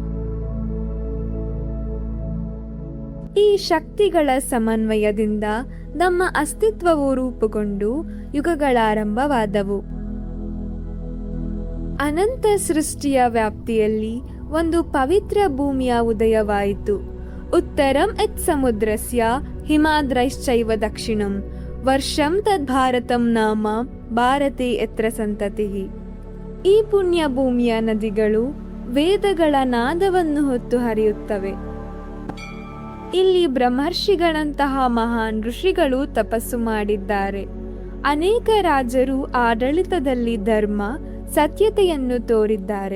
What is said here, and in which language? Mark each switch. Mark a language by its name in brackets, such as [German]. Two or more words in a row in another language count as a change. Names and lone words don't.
[Kannada] ಈ ಶಕ್ತಿಗಳ ಸಮನ್ವಯದಿಂದ ನಮ್ಮ ಅಸ್ತಿತ್ವವು ರೂಪುಗೊಂಡು ಯುಗಗಳಾರಂಭವಾದವು. ಅನಂತ ಸೃಷ್ಟಿಯ ವ್ಯಾಪ್ತಿಯಲ್ಲಿ ಒಂದು ಪವಿತ್ರ ಭೂಮಿಯ ಉದಯವಾಯಿತು. [Sanskrit] ಉತ್ತರಂ ಯತ್ ಸಮುದ್ರಸ್ಯ ಹಿಮಾದ್ರೈಶ್ಚೈವ ದಕ್ಷಿಣಂ ವರ್ಷಂ ತದ್ ಭಾರತಂ ನಾಮ ಭಾರತೆ ಯತ್ರ ಸಂತತಿಃ. [Kannada] ಈ ಪುಣ್ಯ ಭೂಮಿಯ ನದಿಗಳು ವೇದಗಳ ನಾದವನ್ನು ಹೊತ್ತು ಹರಿಯುತ್ತವೆ. ಇಲ್ಲಿ ಬ್ರಹ್ಮರ್ಷಿಗಳಂತಹ ಮಹಾನ್ ಋಷಿಗಳು ತಪಸ್ಸು ಮಾಡಿದ್ದಾರೆ. ಅನೇಕ ರಾಜರು ಆಡಳಿತದಲ್ಲಿ ಧರ್ಮ, ಸತ್ಯತೆಯನ್ನು ತೋರಿದ್ದಾರೆ.